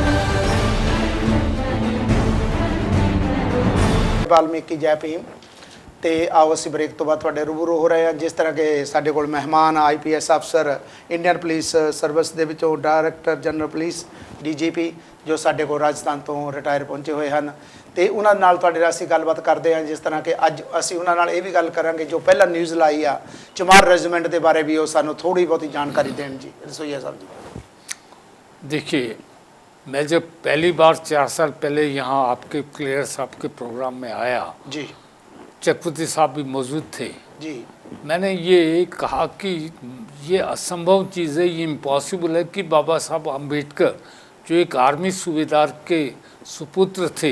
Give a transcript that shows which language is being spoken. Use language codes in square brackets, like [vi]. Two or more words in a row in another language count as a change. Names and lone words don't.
[hi] वाल्मीकि जय भीम। [pa] ਤੇ ਆਓ ਅਸੀਂ ਬ੍ਰੇਕ ਤੋਂ ਬਾਅਦ ਤੁਹਾਡੇ ਰੂਬਰੂ ਹੋ ਰਹੇ ਹਾਂ। ਜਿਸ ਤਰ੍ਹਾਂ ਕਿ ਸਾਡੇ ਕੋਲ ਮਹਿਮਾਨ IPS ਅਫਸਰ [en] Indian Police Service [pa] ਦੇ ਵਿੱਚੋਂ [en] Director General Police [pa] DGP ਜੋ ਸਾਡੇ ਕੋਲ ਰਾਜਸਥਾਨ ਤੋਂ ਰਿਟਾਇਰ ਪਹੁੰਚੇ ਹੋਏ ਹਨ, ਤੇ ਉਹਨਾਂ ਨਾਲ ਤੁਹਾਡੇ ਨਾਲ ਅਸੀਂ ਗੱਲਬਾਤ ਕਰਦੇ ਹਾਂ। ਜਿਸ ਤਰ੍ਹਾਂ ਕਿ ਅੱਜ ਅਸੀਂ ਉਹਨਾਂ ਨਾਲ ਇਹ ਵੀ ਗੱਲ ਕਰਾਂਗੇ ਜੋ ਪਹਿਲਾਂ ਨਿਊਜ਼ ਲਾਈ ਆ ਚਮਾਰ ਰੈਜੀਮੈਂਟ ਦੇ ਬਾਰੇ ਵੀ ਉਹ ਸਾਨੂੰ ਥੋੜੀ ਬਹੁਤੀ ਜਾਣਕਾਰੀ ਦੇਣ ਜੀ। [hi] रसोईया साहब जी। देखिए, मैं जब पहली बार 4 साल पहले यहाँ आपके क्लियर साहब के प्रोग्राम में आया जी, चक्रवर्ती साहब भी मौजूद थे जी, मैंने ये कहा कि ये असंभव चीज़ है, ये इम्पॉसिबल है कि बाबा साहब अम्बेडकर जो एक आर्मी सूबेदार के सुपुत्र थे